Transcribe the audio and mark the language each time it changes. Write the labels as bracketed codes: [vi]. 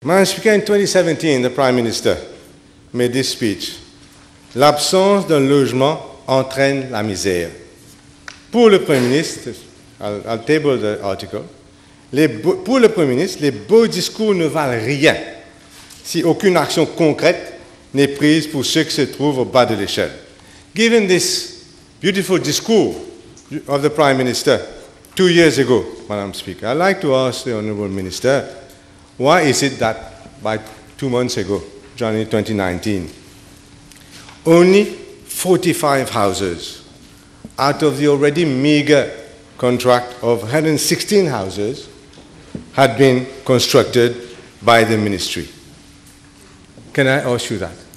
[en] Madam Speaker, in 2017, the Prime Minister made this speech. [fr] L'absence d'un logement entraîne la misère. Pour le Premier ministre, [en] I'll table the article, [fr] pour le Premier ministre, les beaux discours ne valent rien si aucune action concrète n'est prise pour ceux qui se trouvent au bas de l'échelle. [en] Given this beautiful discours of the Prime Minister 2 years ago, Madam Speaker, I'd like to ask the Honourable Minister, why is it that by 2 months ago, January 2019, only 45 houses out of the already meager contract of 116 houses had been constructed by the ministry? Can I ask you that?